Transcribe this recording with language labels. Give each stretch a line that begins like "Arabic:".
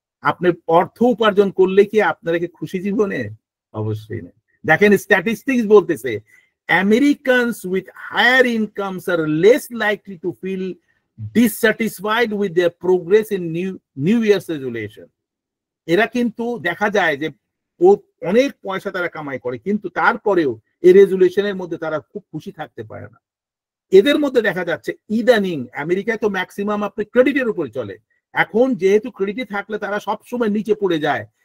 Bangla: আপনি অর্থ উপার্জন করলে কি আপনারা কি খুশি জীবনে? অবশ্যই না। দেখেন স্ট্যাটিস্টিক্স বলতেছে
English: Americans with higher incomes are less likely to feel dissatisfied with their progress in New Year's resolution.
Bangla: এরা কিন্তু দেখা যায় যে ও অনেক পয়সা তারা কামাই করে, কিন্তু তারপরেও এই রেজুলেশনের মধ্যে তারা খুব খুশি থাকতে পারে না। এদের মধ্যে দেখা যাচ্ছে ইদানিং আমেরিকায় তো ম্যাক্সিমাম আপনি ক্রেডিটের উপরে চলে, এখন যেহেতু ক্রেডিটে থাকলে তারা সবসময় নিচে পড়ে যায়।